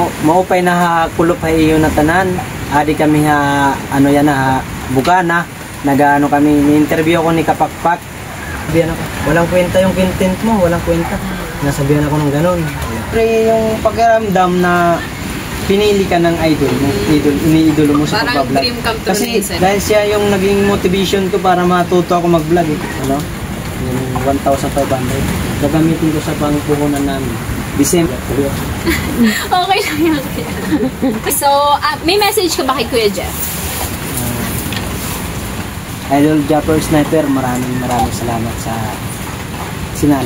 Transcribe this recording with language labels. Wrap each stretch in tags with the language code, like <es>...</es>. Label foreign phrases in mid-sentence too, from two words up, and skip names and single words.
<war>maupay na ha kulop ha iyo na tanan. Adi kami ha ano yan ha bugana.</war> <tl>Nagaano kami ni-interview ako ni Kapakpak. Sabihan ako, walang kwenta yung content mo, walang kwenta. Nasabihan ako ng ganun. Pero yung pagkaramdam na pinili ka ng idol, iniidolo mo sa pagbablog. Parang</tl> <en>dream come true.</en> <tl>Kasi dahil siya yung naging motivation ko para matuto ako mag-vlog. Ano? Yung 1,500. Gagamitin ko sa pangpuhunan namin. December. Okay lang yan. So, may message ka ba kay Kuya Jeff? Idol Japper Sniper, maraming salamat sa sinali.</tl>